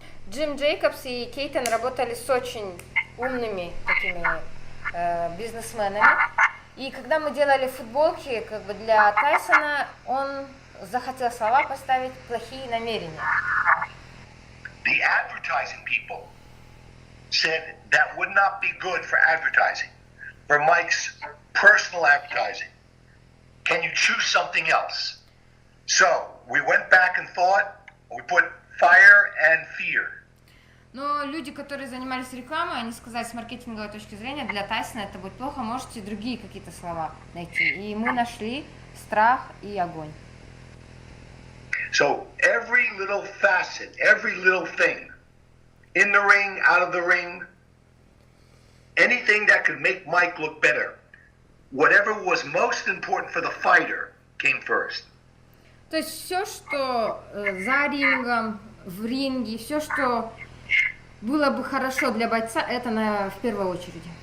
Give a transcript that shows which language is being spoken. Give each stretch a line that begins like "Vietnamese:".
Russian: Джим Джейкобс и Кейтон работали с очень умными такими бизнесменами. И когда мы делали футболки как бы для Тайсона, он захотел слова поставить плохие намерения.
English: The advertising people said that would not be good for advertising, for Mike's personal advertising. Can you choose something else? So we went back and thought, we put fire and fear.
Russian: Но люди, которые занимались рекламой, они сказали с маркетинговой точки зрения, для Тайсона это будет плохо, можете другие какие-то слова найти. И мы нашли страх и огонь.
English: So every little facet, every little thing, in the ring, out of the ring, anything that could make Mike look better, whatever was most important for the fighter, came first.
Russian: То есть все, что за рингом, в ринге, все, что было бы хорошо для бойца, это в первую очередь.